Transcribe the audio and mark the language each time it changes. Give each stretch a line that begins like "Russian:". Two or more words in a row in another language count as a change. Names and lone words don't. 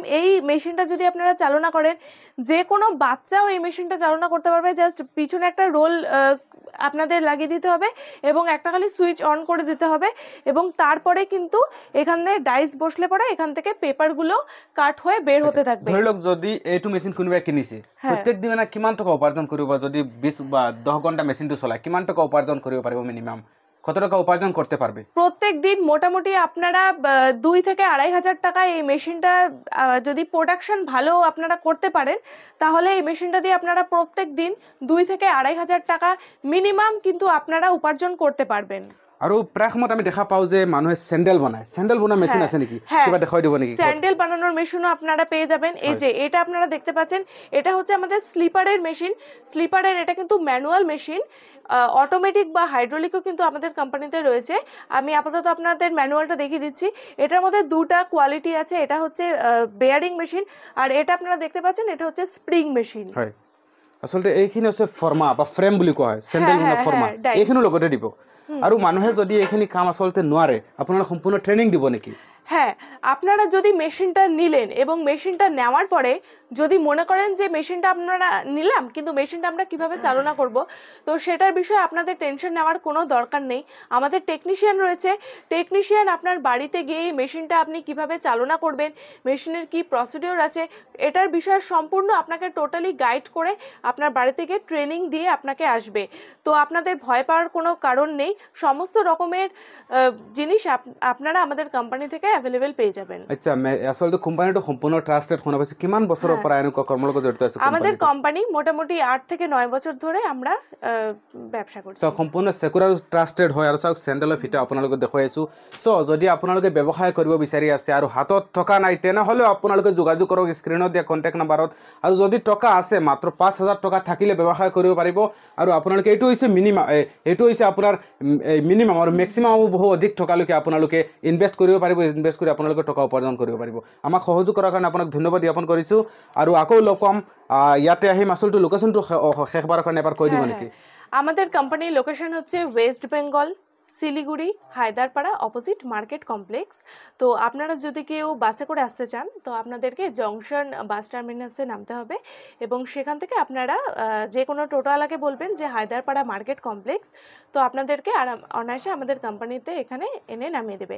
Bangla: এই মেশিনটা যদি আপনারা চালনা করেন, যে কোনো বাচ্চাও এই মেশিনটা চালনা করতে পারবে। জাস্ট পিছনে একটা রোল আপনাদের লাগিয়ে দিতে হবে এবং একটা খালি সুইচ অন করে দিতে হবে, এবং তারপরে কিন্তু এখানে ডাইস বসলে পরে এখান থেকে পেপারগুলো কাট হয়ে বের হতে থাকবে।
Assamese: ধৰি লওক যদি এইটো মেশিন কোনোবাই কিনিছে, প্ৰত্যেক দিনে কিমান টকা উপাৰ্জন কৰিব? যদি 20 বা 10 ঘণ্টা মেশিনটো চলায় কিমান টকা উপাৰ্জন কৰিব পাৰিব?
Bangla: মিনিমাম কত টাকা উপার্জন করতে পারবে? প্রত্যেক দিন মোটামুটি আপনারা 2 থেকে 2,500 টাকা এই মেশিনটা যদি প্রোডাকশন ভালো আপনারা করতে পারেন তাহলে এই মেশিনটা দিয়ে আপনারা প্রত্যেক দিন 2 থেকে 2,500 টাকা মিনিমাম কিন্তু আপনারা উপার্জন করতে পারবেন।
Assamese: আৰু প্রায় সময়ত আমি দেখা পাও যে মানুহে স্যান্ডেল বানায়, স্যান্ডেল বানানোর মেশিন আছে নাকি? কিবা দেখাই দিব নাকি?
Bangla: স্যান্ডেল বানানোর মেশিনও আপনারা পেয়ে যাবেন। এই যে এটা আপনারা দেখতে পাচ্ছেন, এটা হচ্ছে আমাদের স্লিপারের মেশিন। স্লিপারের এটা কিন্তু ম্যানুয়াল মেশিন, অটোমেটিক বা হাইড্রোলিকও কিন্তু আমাদের কোম্পানিতে রয়েছে। আমি আপাতত আপনাদের ম্যানুয়ালটা দেখিয়ে দিচ্ছি। এটার মধ্যে দুটা কোয়ালিটি আছে, এটা হচ্ছে বেয়ারিং মেশিন আর এটা আপনারা দেখতে পাচ্ছেন এটা হচ্ছে স্প্রিং মেশিন।
Assamese: আসলে এইখিনি হচ্ছে ফর্মা বা ফ্রেম বুলি কোৱা হয়, স্যান্ডেল মানে ফর্মা, এইখিনি লগতে দিব। আৰু মানুহে যদি এইখিনি কাম আসলতে নোৱাৰে আপোনালোকে সম্পূৰ্ণ ট্ৰেইনিং দিব নেকি?
Bangla: হ্যাঁ, আপনারা যদি মেশিনটা নিলেন এবং মেশিনটা নেওয়ার পরে যদি মনে করেন যে মেশিনটা আপনারা নিলাম কিন্তু মেশিনটা আমরা কিভাবে চালনা করব, তো সেটার বিষয়ে আপনাদের টেনশন নেওয়ার কোনো দরকার নেই। আমাদের টেকনিশিয়ান রয়েছে, টেকনিশিয়ান আপনার বাড়িতে গিয়ে মেশিনটা আপনি কিভাবে চালনা করবেন, মেশিনের কি প্রসিডিওর আছে, এটার বিষয়ে সম্পূর্ণ আপনাকে টোটালি গাইড করে আপনার বাড়িতে গিয়ে ট্রেনিং দিয়ে আপনাকে আসবে। তো আপনাদের ভয় পাওয়ার কোনো কারণ নেই, সমস্ত রকমের জিনিস আপনারা আমাদের কোম্পানি থেকে অ্যাভেলেবেল পেয়ে যাবেন। আচ্ছা,
Assamese: আচলতে কোম্পানীটো সম্পূৰ্ণ ট্ৰাষ্টেড শুনা পাইছোঁ। কিমান বছৰৰ পৰা এনেকুৱা কৰ্মৰ লগত জড়িত আছে
Bangla: আমাদের কোম্পানি? মোটামুটি 8 থেকে 9 বছর ধরে আমরা ব্যবসা করছি।
Assamese: তো সম্পূৰ্ণ সেকুৰ আৰু ট্ৰাষ্টেড হয়। আৰু চাওক চেণ্ডেলৰ ফিটা আপোনালোকে দেখুৱাই আছোঁ। চ' যদি আপোনালোকে ব্যৱসায় কৰিব বিচাৰি আছে আৰু হাতত টকা নাই তেনেহ'লেও আপোনালোকে যোগাযোগ কৰক স্ক্ৰীণত দিয়া কণ্টেক্ট নাম্বাৰত। আৰু যদি টকা আছে মাত্ৰ 5,000 টকা থাকিলে ব্যৱসায় কৰিব পাৰিব। আৰু আপোনালোকে এইটো হৈছে মিনিমাম, এইটো হৈছে আপোনাৰ মিনিমাম আৰু মেক্সিমাম বহু অধিক টকালৈকে আপোনালোকে ইনভেষ্ট কৰিব পাৰিব। ইনভেষ্ট কৰি আপোনালোকে টকা উপাৰ্জন কৰিব পাৰিব। আমাক সহযোগ কৰাৰ কাৰণে আপোনাক ধন্যবাদ জ্ঞাপন কৰিছোঁ। আৰু আকৌ লগ পাম, ইয়াতে আহিম। আচলতে লোকেশ্যনটো শেষবাৰৰ কাৰণে এবাৰ কৈ দিব নেকি?
Bangla: আমাদের কোম্পানির লোকেশন হচ্ছে ওয়েস্ট বেঙ্গল, শিলিগুড়ি, হায়দারপাড়া, অপোজিট মার্কেট কমপ্লেক্স। তো আপনারা যদি কেউ বাসে করে আসতে চান তো আপনাদেরকে জংশন বাস টার্মিনাসে নামতে হবে এবং সেখান থেকে আপনারা যে কোনো টোটোওয়ালাকে বলবেন যে হায়দারপাড়া মার্কেট কমপ্লেক্স, তো আপনাদেরকে অনায়াসে আমাদের কোম্পানিতে এখানে এনে নামিয়ে দেবে।